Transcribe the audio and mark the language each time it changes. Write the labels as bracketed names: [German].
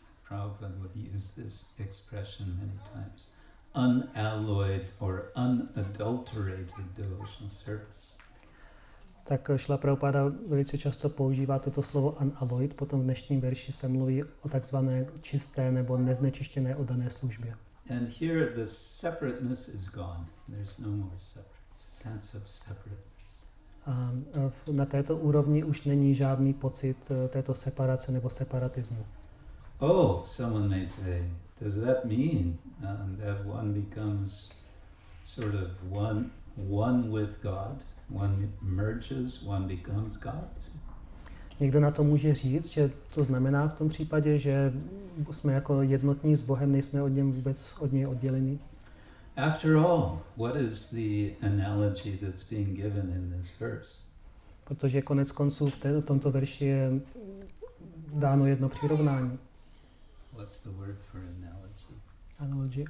[English] Prabhupada would use this expression many times. Unalloyed or unadulterated devotional service. [Czech] Tak Šrila Prabhupada velice často používá toto slovo unalloyed, potom v dnešním verši se mluví o takzvané čisté nebo neznečištěné oddané službě. [English] And here the separateness is gone. There's no more sense of separateness. [Czech] A na této úrovni už není žádný pocit této separace nebo separatismu. [English] Oh, someone may say, does that mean that one becomes sort of one with God? One merges, one becomes God? [Czech] Někdo na to může říct, že to znamená v tom případě, že jsme jako jednotní s Bohem, nejsme od něj vůbec od něj oddělení. [English] After all, what is the analogy that's being given in this verse? [Czech] Protože konec konců v tomto verši je dáno jedno přirovnání. [English] What's the word for analogy?